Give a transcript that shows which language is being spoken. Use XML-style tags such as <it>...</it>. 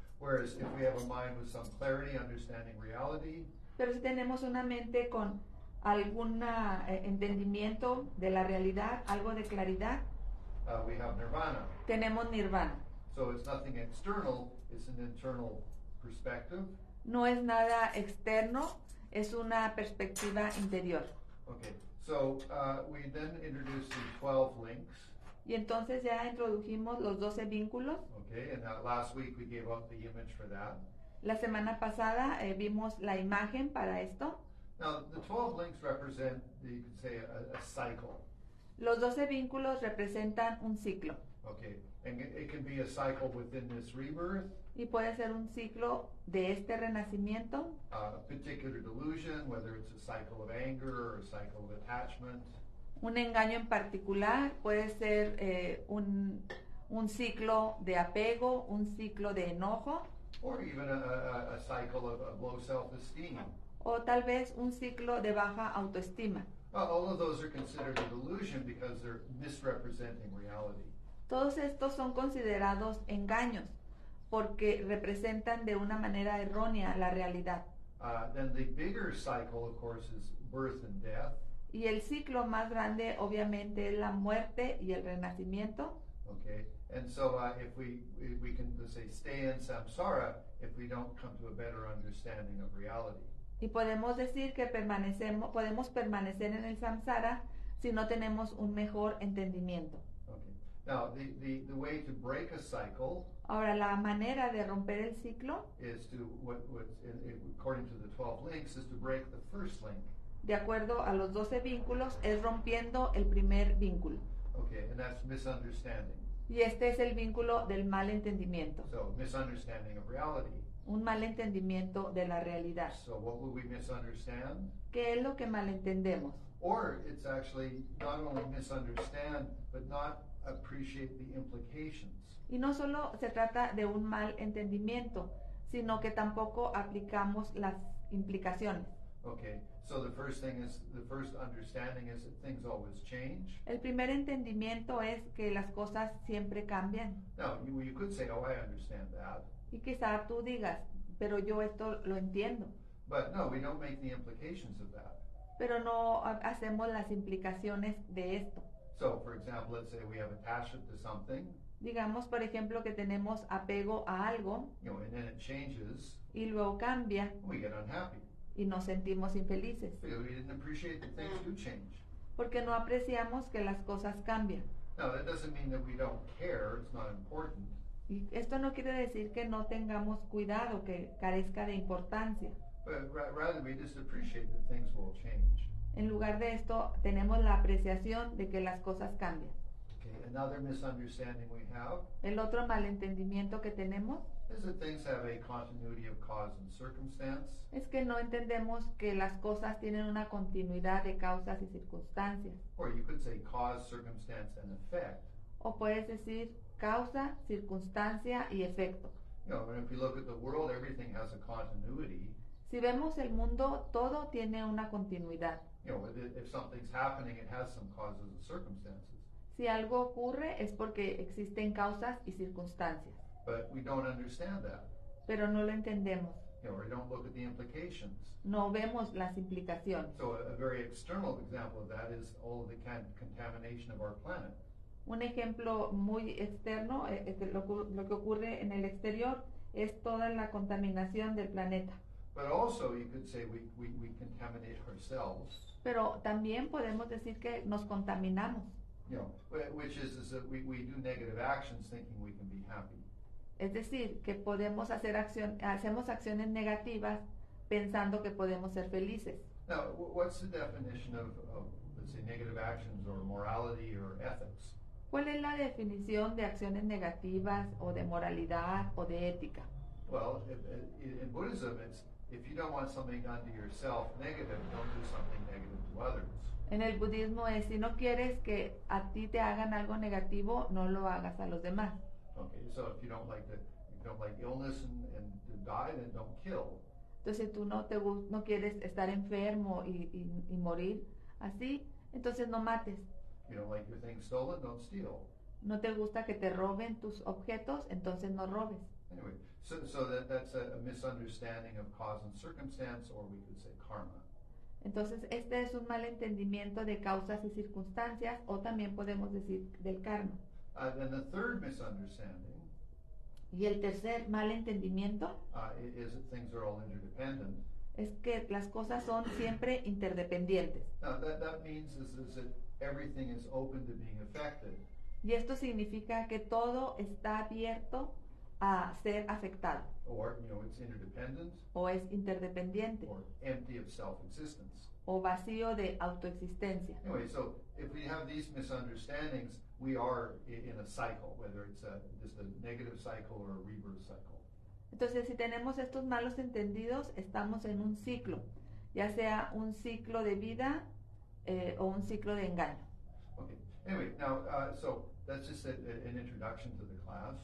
<en>Whereas if we have a mind with some clarity, understanding reality,</en> <es>Pero si tenemos una mente con algún entendimiento de la realidad, algo de claridad,</es> <en>we have nirvana.</en> <es>tenemos nirvana.</es> <en>So it's nothing external, it's an internal perspective.</en> <es>No es nada externo, es una perspectiva interior.</es> <en>Okay, so we then introduced the 12 links.</en> <es>Y entonces ya introdujimos los 12 vínculos.</es> <en>Okay, and last week we gave out the image for that.</en> <es>La semana pasada vimos la imagen para esto.</es> <en>Now, the 12 links represent, you could say, a cycle.</en> <es>Los 12 vínculos representan un ciclo.</es> <en>Okay, and it can be a cycle within this rebirth,</en> <es>Y Y puede ser un ciclo de este renacimiento,</es> <en>A particular delusion, whether it's a cycle of anger or a cycle of attachment,</en> <es>un engaño en particular, puede ser un ciclo de apego, un ciclo de enojo,</es> <en>or even a cycle of low self-esteem.</en> <es>o tal vez un ciclo de baja autoestima.</es> <en>All of those are considered a delusion because they're misrepresenting reality.</en> <es>Todos estos son considerados engaños porque representan de una manera errónea la realidad.</es> <en>Then the bigger cycle, of course, is birth and death.</en> <es>Y el ciclo más grande obviamente es la muerte y el renacimiento.</es> <en>Okay, and so if we can, let's say, stay in samsara if we don't come to a better understanding of reality.</en> <es>Y podemos decir que podemos permanecer en el samsara si no tenemos un mejor entendimiento.</es> <en>Okay. Now, the way to break a cycle</en> <es>Ahora, la manera de romper el ciclo,</es> <en>is to, according to the 12 links, is to break the first link.</en> <es>de acuerdo a los 12 vínculos, es rompiendo el primer vínculo.</es> <en>Okay, and that's misunderstanding.</en> <es>Y este es el vínculo del mal entendimiento,</es> <en>So, misunderstanding of reality.</en> <es>un mal entendimiento de la realidad.</es> <en>So, what will we misunderstand?</en> <es>¿Qué es lo que malentendemos?</es> <en>Or it's actually not only misunderstand, but not appreciate the implications.</en> <es>Y no solo se trata de un mal entendimiento, sino que tampoco aplicamos las implicaciones.</es> <en>Okay, so the first understanding is that things always change.</en> <es>El primer entendimiento es que las cosas siempre cambian.</es> <en>Now, you could say, oh, I understand that.</en> <es>Y quizá tú digas, pero yo esto lo entiendo.</es> <en>But no, we don't make the implications of that.</en> <es>Pero no hacemos las implicaciones de esto.</es> <en>So, for example, let's say we have attachment to something,</en> <es>Digamos, por ejemplo, que tenemos apego a algo</es> <en>and then it changes,</en> <es>y luego cambia</es> <en>we get unhappy.</en> <es>y nos sentimos infelices,</es> <en>Because we didn't appreciate that things do change.</en> <es>porque no apreciamos que las cosas cambian.</es> <en>Now, that doesn't mean that we don't care, it's not important.</en> <es>Y esto no quiere decir que no tengamos cuidado, que carezca de importancia.</es> <en>But rather, we just appreciate that things will change.</en> <es>En lugar de esto, tenemos la apreciación de que las cosas cambian.</es> <en>Okay, another misunderstanding we have</en> <es>El otro malentendimiento que tenemos</es> <en>is that things have a continuity of cause and circumstance.</en> <es>es que no entendemos que las cosas tienen una continuidad de causas y circunstancias.</es> <en>Or you could say cause, circumstance, and effect.</en> <es>O puedes decir causa, circunstancia y efecto.</es> <en>And if you look at the world, everything has a continuity.</en> <es>Si vemos el mundo, todo tiene una continuidad.</es> <en>If something's happening, it has some causes and circumstances.</en> <es>Si algo ocurre es porque existen causas y circunstancias,</es> <en>But we don't understand that.</en> <es>pero no lo entendemos.</es> <en>We don't look at the implications.</en> <es>No vemos las implicaciones.</es> <en>So a very external example of that is all of the contamination of our planet.</en> <es>Un ejemplo muy externo, lo que ocurre en el exterior, es toda la contaminación del planeta.</es> <en>But also you could say we contaminate ourselves.</en> <es>Pero también podemos decir que nos contaminamos.</es> <en>Which is that we do negative actions thinking we can be happy.</en> <es>Es decir, que podemos hacemos acciones negativas pensando que podemos ser felices.</es> <en>Now, what's the definition of let's say, negative actions or morality or ethics?</en> <es>¿Cuál es la definición de acciones negativas o de moralidad o de ética?</es> <en>Well, in Buddhism, it's if you don't want something done to yourself negative, don't do something negative to others.</en> <es>En el budismo es, si no quieres que a ti te hagan algo negativo, no lo hagas a los demás.</es> <en>Okay, so if you don't like illness and to die, then don't kill.</en> <es>Entonces, si tú no quieres estar enfermo y morir así, entonces no mates.</es> <en>You don't like your things stolen, don't steal.</en> <es>No te gusta que te roben tus objetos, entonces no robes.</es> <en>Anyway, so that's a misunderstanding of cause and circumstance, or we could say karma.</en> <es>Entonces, este es un mal entendimiento de causas y circunstancias, o también podemos decir del karma.</es> <en>Then the third misunderstanding</en> <es>Y el tercer mal entendimiento</es> <en>is that things are all interdependent.</en> <es>es que las cosas son siempre interdependientes.</es> <en>Now that means is that everything is open to being affected.</en> <es>Y esto significa que todo está abierto a ser afectado,</es> <en>Or, it's interdependent,</en> <es>o es interdependiente,</es> <en>or empty of self-existence.</en> <es>o vacío de autoexistencia.</es> <en>Anyway, so if we have these misunderstandings, we are in a cycle, whether it's just a negative cycle or a rebirth cycle.</en> <es>Entonces, si tenemos estos malos entendidos, estamos en un ciclo, ya sea un ciclo de vida o un ciclo de engaño.</es> <en>Okay. Anyway, now, so that's just an introduction to the class.</en>